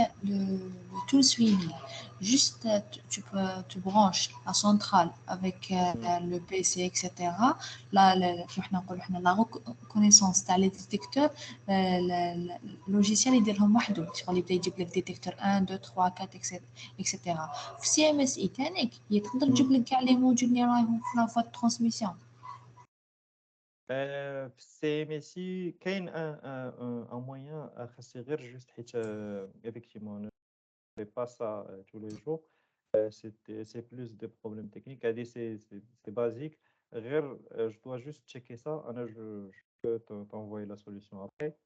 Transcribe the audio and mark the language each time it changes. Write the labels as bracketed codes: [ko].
[fr] le tool swimming, juste tu branches la centrale avec le PC, etc. La reconnaissance les détecteurs, le logiciel [ar] يديرهم وحده شغل يبدا يجيب لك [fr] détecteur 1 2 3 4 etc. [ar] في CMSI تانيك يقدر يجيب لك كاع لي موديول اللي راهم في [fr] la voie de transmission. [ar] في CMSI كاين [fr] un moyen [ar] خاصي غير [fr] juste حيت effectivement ne fais pas ça tous les jours. C'est plus des problèmes techniques. C'est basique. غير, je dois juste checker ça. Je peux t'envoyer la solution après.